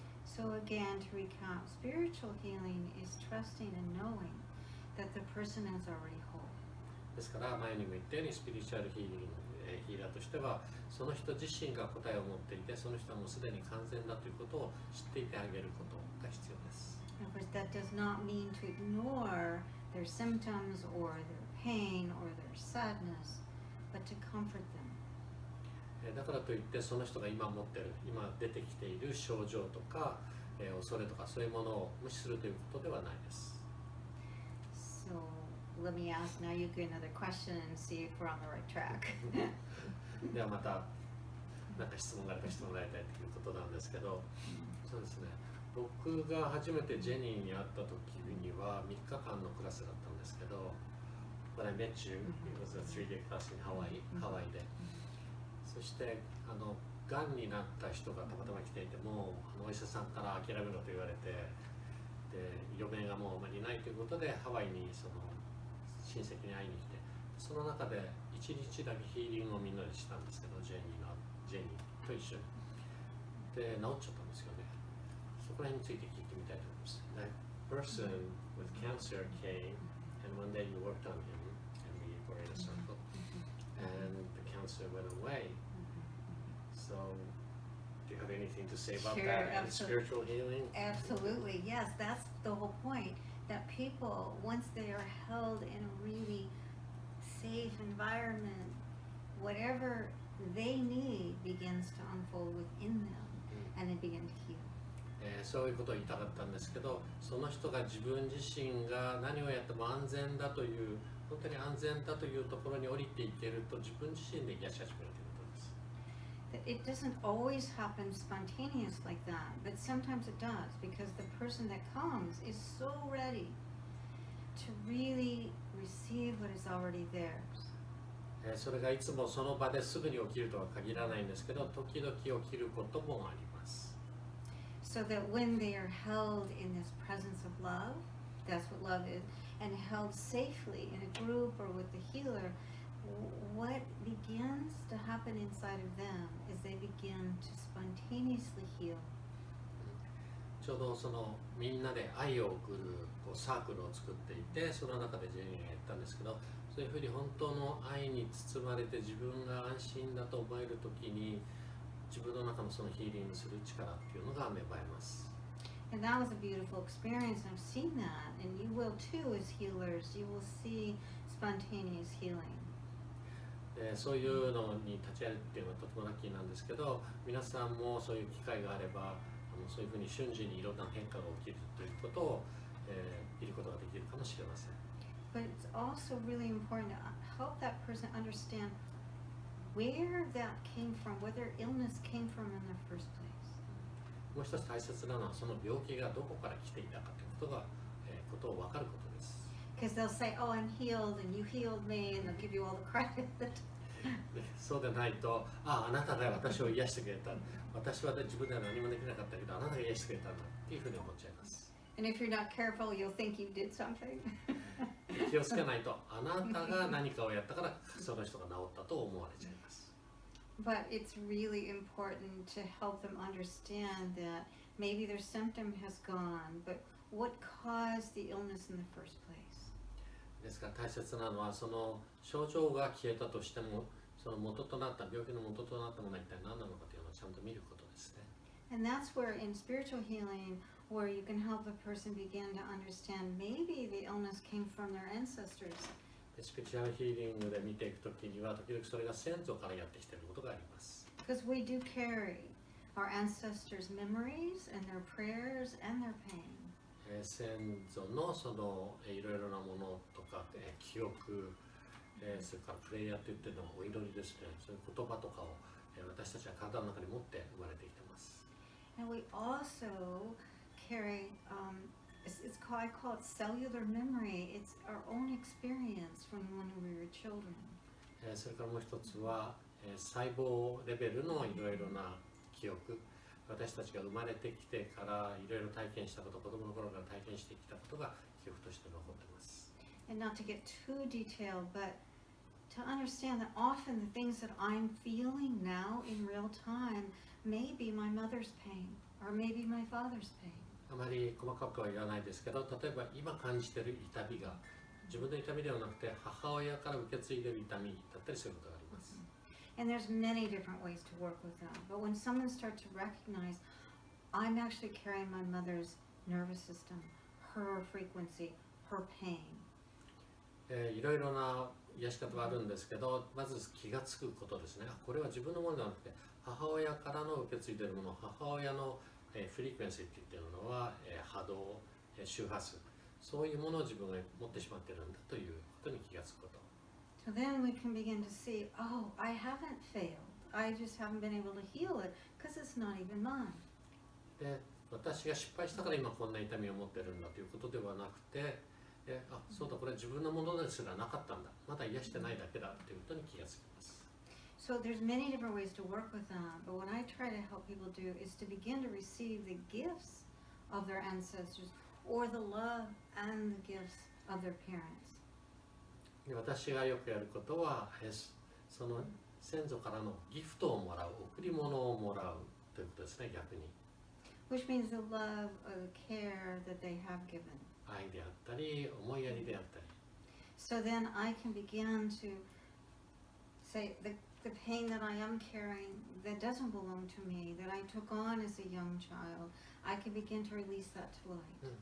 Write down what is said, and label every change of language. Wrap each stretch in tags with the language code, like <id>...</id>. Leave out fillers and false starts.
<en>So again, to recap, spiritual healing is trusting and knowing that the person is already whole.</en> <ja>ですから前にも言ったように、スピリチュアルヒーリング、ヒーラーとしては、その人自身が答えを持っていて、その人はもうすでに完全だということを知っていてあげることが必要です。</ja> <en>Of course, that does not mean to ignore their symptoms or their pain or their sadness, but to comfort them.</en> <ja>だからといってその人が今持っている、今出てきている症状とか、恐れとかそういうものを無視するということではないです。</ja> <en>So let me ask now you get another question and see if we're on the right track.</en> <ja>ではまた何か質問があればしてもらいたいということなんですけど、そうですね。僕が初めてジェニーに会った時には3日間のクラスだったんですけど、</ja> <en>When I met you, it was a 3-day class in Hawaii,</en> <ja>ハワイで。そしてがんになった人がたまたま来ていても、お医者さんから諦めろと言われて、で余命がもうあまりないということでハワイにその親戚に会いに来て、その中で1日だけヒーリングをみんなでしたんですけど、ジェニーと一緒にで治っちゃったんですよね。そこら辺について聞いてみたいと思います。</ja> <en>That person with cancer came, and one day you worked on him, and we were in a circle, and the cancer went away. So, do you have anything to say about Sure, that and absolutely. spiritual healing? Absolutely, yes, that's the whole point. That people, once they are held in a really safe environment, whatever they need begins to unfold within them, and they begin to heal.</en> <ja>そういうことを言いたかったんですけど、その人が自分自身が何をやっても安全だという、本当に安全だというところに降りていけると、自分自身で癒し始めるということです。</ja> <en>It doesn't always happen spontaneous like that, but sometimes it does because the person that comes is so ready to really receive what is already theirs.</en> <ja>それがいつもその場ですぐに起きるとは限らないんですけど、時々起きることもあります。</ja> <en>So that when they are held in this presence of love, that's what love is, and held safely in a group or with the healer, what begins to happen inside of them is they begin to spontaneously heal.</en> <ja>ちょうどそのみんなで愛を送るサークルを作っていて、その中でジェニーが言ったんですけど、そういうふうに本当の愛に包まれて自分が安心だと思えるときに、自分の中のそのヒーリングする力っていうのが芽生えます。</ja> <en>And that was a beautiful experience. I've seen that, and you will too as healers. You will see spontaneous healing.</en> <ja>そういうのに立ち会えるっていうのはとてもラッキーなんですけど、皆さんもそういう機会があれば、そういうふうに瞬時にいろんな変化が起きるということを、見ることができるかもしれません。</ja> <en>But it's also really important to help that person understand where that came from, where their illness came from in the first place.</en> <ja>もう一つ大切なのは、その病気がどこから来ていたかということを分かることです。</ja> <en>Because they'll say, "Oh, I'm healed, and you healed me," and they'll give you all the credit.</en> <ja>そうでないと、あなたが私を癒してくれた、私は自分では何もできなかったけど、あなたが癒してくれたんだっていうふうに思っちゃいます。</ja> <en>And if you're not careful, you'll think you did something.</en> <ja>気をつけないと、あなたが何かをやったからその人が治ったと思われちゃいます。</ja> <en>But it's really important to help them understand that maybe their symptom has gone, but what caused the illness in the first place?</en> <ja>ですから大切なのは、その症状が消えたとしても、その元となった病気の元となったものは一体何なのかというのをちゃんと見ることですね。</ja> <en>And that's where in spiritual healing, where you can help the person begin to understand maybe the illness came from their ancestors.</en> <ja>スピリチュアルヒーリングで見ていくときには、時々それが先祖からやってきていることがあります。</ja> <en>Because we do carry our ancestors' memories and their prayers and their pain.</en> <ja>先祖のそのいろいろなものとか、記憶、それからプレイヤーといってのお祈りですね、そういう言葉とかを、私たちは体の中に持って生まれてきています。</ja> <en>And we also carry, I call it cellular memory. It's our own experience from when we were children.</en> <ja>それからもう一つは、細胞レベルのいろいろな記憶、私たちが生まれてきてからいろいろ体験したこと、子供の頃から体験してきたことが記憶として残っています。</ja> <en>And not to get too detailed, but to understand that often the things that I'm feeling now in real time may be my mother's pain or maybe my father's pain.</en> <ja>あまり細かくは言わないですけど、例えば今感じている痛みが自分の痛みではなくて母親から受け継いでいる痛みだったりすることがあります。</ja> <en>And there's many different ways to work with that. But when someone starts to recognize, I'm actually carrying my mother's nervous system, her frequency, her pain.</en> <ja>いろいろな癒し方があるんですけど、まず気がつくことですね。これは自分のものではなくて母親からの受け継いでいるもの、母親のフリクエンシーって言ってるのは波動、周波数、そういうものを自分が持ってしまっているんだということに気がつくこと。</ja> <en>So then we can begin to see, oh, I haven't failed. I just haven't been able to heal it because it's not even mine.</en> <ja>で、私が失敗したから今こんな痛みを持ってるんだということではなくて、そうだ、これ自分のものですらなかったんだ。まだ癒してないだけだということに気がつきます。</ja> <en>So there's many different ways to work with that, but what I try to help people do is to begin to receive the gifts of their ancestors or the love and the gifts of their parents.</en> <ja>私がよくやることは、その先祖からのギフトをもらう、贈り物をもらうということですね、逆に。</ja> <en>Which means the love or the care that they have given.</en> <ja>愛であったり、思いやりであったり。</ja> <en>So then I can begin to say the pain that I am carrying that doesn't belong to me, that I took on as a young child, I can begin to release that to light.</en>